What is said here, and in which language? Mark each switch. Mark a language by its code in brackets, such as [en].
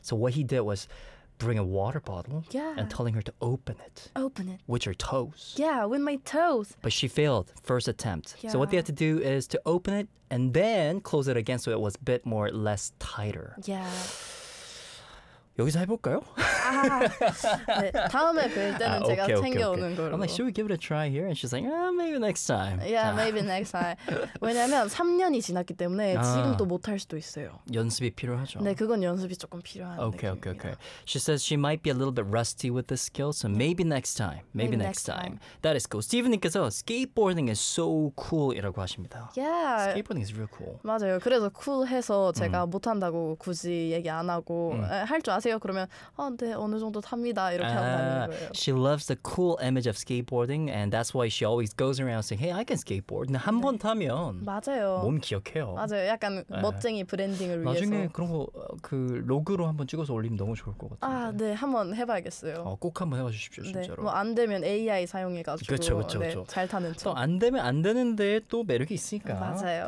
[en] So what he did was bring a water bottle yeah. and telling her to open it. Open it. With her toes. Yeah, with my toes. But she failed first attempt. Yeah. So what they had to do is to open it and then close it again so it was a bit more less tighter. Yeah. [ko] 여기서 해볼까요? 아, 네, 다음에 뵐 때는 제가 [en] okay, [ko] 챙겨오는 [en] okay, okay. [ko] 걸로. [en] I'm like, should we give it a try here? And she's like, ah, maybe next time. Yeah, 자. maybe next time. [ko] 왜냐면 3년이 지났기 때문에 아, 지금도 못할 수도 있어요. 연습이 필요하죠. 네, 그건 연습이 조금 필요한 [en] okay, [ko] 느낌입니다. [en] Okay, okay, okay. She says she might be a little bit rusty with the skill, so maybe next time. Maybe next time. That is cool. Steven님께서 skateboarding is so cool [ko] 이라고 하십니다. [en] Yeah. Skateboarding is real cool. [ko] 맞아요. 그래서 cool해서 제가 못한다고 굳이 얘기 안 하고 할 줄 아세요? 그러면 아, 네. 어느 정도 탑니다 이렇게 하고 다니는 거예요. [en] She loves the cool image of skateboarding and that's why she always goes around saying hey I can skateboard. [ko] 한 번 네. 타면 맞아요. 몸 기억해요. 맞아요. 약간 멋쟁이 브랜딩을 위해서 나중에 그런 거 그 로그로 한번 찍어서 올리면 너무 좋을 것 같은데. 아, 네. 한번 해봐야겠어요. 꼭 한번 해봐주십시오. 진짜로. 네. 뭐 안 되면 AI 사용해가지고 그쵸, 그쵸, 그쵸. 네, 잘 타는 척. 또 안 되면 안 되는데 또 매력이 있으니까 맞아요.